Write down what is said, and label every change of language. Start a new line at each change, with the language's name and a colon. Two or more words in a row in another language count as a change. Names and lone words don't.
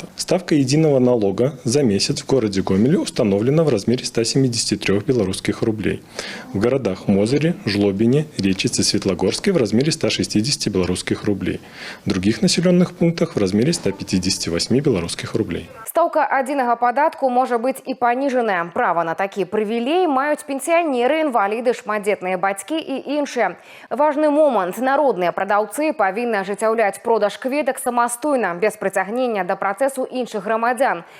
Russian: Ставка единого налога за месяц в городе Гомеле установлена в размере 173 белорусских рублей. В городах Мозыре, Жлобине, Речице, Светлогорске в размере 160 белорусских рублей. В других населенных пунктах в размере 158 белорусских рублей.
Belarusian: Стаўка адзінага падатку можа быць і паніжаная. Права на такі прывілей маюць пенсіянеры, інваліды, шматдзетныя бацькі і іншыя. Важны момант. Народныя прадаўцы павінны ажыццяўляць продаж кветак самастойна, без прыцягнення да працэсу іншых грамадзян.